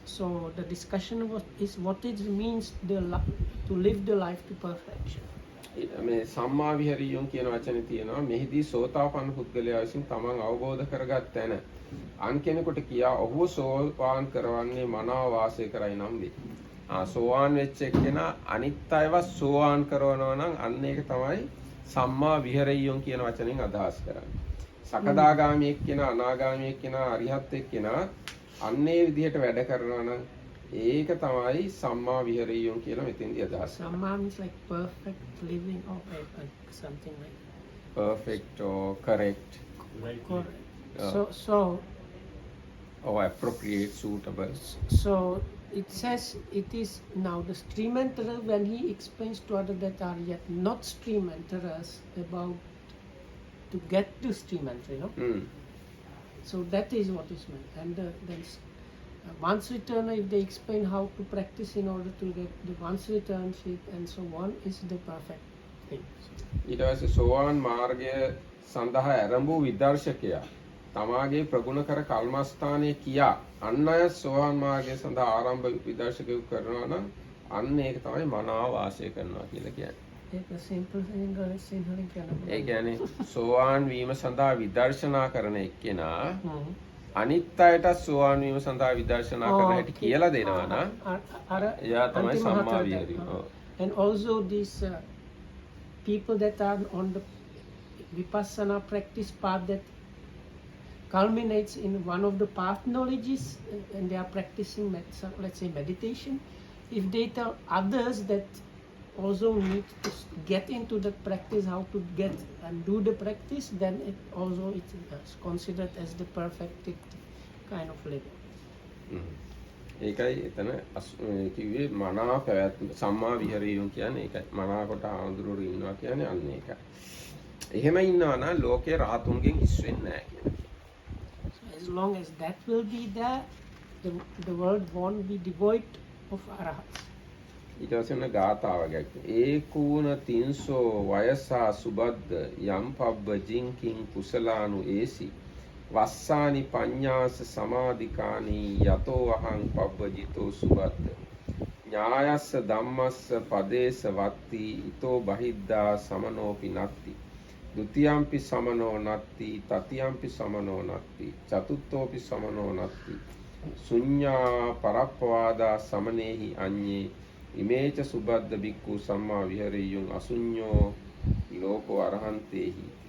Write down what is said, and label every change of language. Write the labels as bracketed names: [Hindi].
[English] So the discussion is what it means to live the life to perfection. [Sinhala] මේ සම්මා විහරියුන් කියන වචනේ තියෙනවා මෙහිදී සෝතාපන්න පුද්ගලයා විසින් තමන් අවබෝධ කරගත් තැන අන් කෙනෙකුට කියා ඔහු සෝවාන් කරවන්නේ මනාව වාසය කරයි නම් වේ. සෝවාන් වෙච්ච එක්කෙනා අනිත් අයව සෝවාන් කරනවා නම් අන්න ඒක තමයි සම්මා විහරියුන් කියන වචනෙන් අදහස් කරන්නේ. සකදාගාමී එක්කෙනා අනාගාමී එක්කෙනා අරිහත් එක්කෙනා අන්නේ විදිහට වැඩ කරනවා නම් ඒක තමයි සම්මා විහරියුන් කියලා මෙතෙන්දී අදහස් කරන්නේ. [English] Samma means like perfect living or like something like Perfect or correct Right. correct. Yeah. So or appropriate, suitable. So it says it is now the stream enterer when he explains to others that are yet not stream enterers about to get to stream entry, you know. So that is what is meant. And then once returner, if they explain how to practice in order to get the once returnship and so on, is the perfect thing. [Sinhala] ඊට පස්සේ සෝවාන් මාර්ගය සඳහා ආරම්භ වූ විදර්ශකයා තමාගේ ප්‍රගුණ කර කල්මස්ථානයේ කියා අන් අය සෝවාන් මාර්ගය සඳහා ආරම්භ විදර්ශකයෙකු කරනවා නම් අන්න ඒක තමයි මනාව වාසය කරනවා කියලා කියන්නේ. [English] Take a simple thing in Sinhala [Sinhala] ඒ කියන්නේ සෝවාන් වීම සඳහා විදර්ශනා කරන එක්කෙනා අනිත් අයට සෝවාන් වීම සඳහා විදර්ශනා කරන හැටි කියලා දෙනවා නම් එයා තමයි සම්මා විහරියු. [English] And also these people that are on the vipassana practice path that culminates in one of the path knowledges and they are practicing let's say meditation. If they tell others that also need to get into the practice, how to get and do the practice, then it also is considered as the perfected kind of living. [Sinhala] ඒකයි එතන කිව්වේ මනාව පැවැත්ම සම්මා විහරියුන් කියන්නේ ඒකයි. මනාවකට ආඳුරෝ ඉන්නවා කියන්නේ අන්න ඒකයි. එහෙම ඉන්නවා නම් ලෝකේ රහතුන්ගෙන් හිස් වෙන්නේ නැහැ කියන්නේ. [English] So as long as that will be there, the world won't be devoid of arahats. [Sinhala] ඊට පස්සේ වෙන ගාථාවක් [Pali] ඒකූණ තින්සෝ වයසා සුබද්ද යම් පබ්බ ජින්කින් කුසලානු ඒසි වස්සානි පඤ්ඤාස සමාධිකානි යතෝ අහං පබ්බජිතෝ සුබද්ද ඥායස්ස ධම්මස්ස පදේස වත්ති ඊතෝ බහිද්දා සමනෝපි නත්ති ဒ ුතියම්පි සමනෝ නත්ති තතියම්පි සමනෝ නත්ති චතුත්ථෝපි සමනෝ නත්ති ශුඤ්ඤා පරප්පවාදා සමනේහි අඤ්ඤේ ඉමේච සුබද්ද බික්ඛු සම්මා විහරියුන් අසුඤ්ඤෝ ලෝකෝ අරහන්තේහි.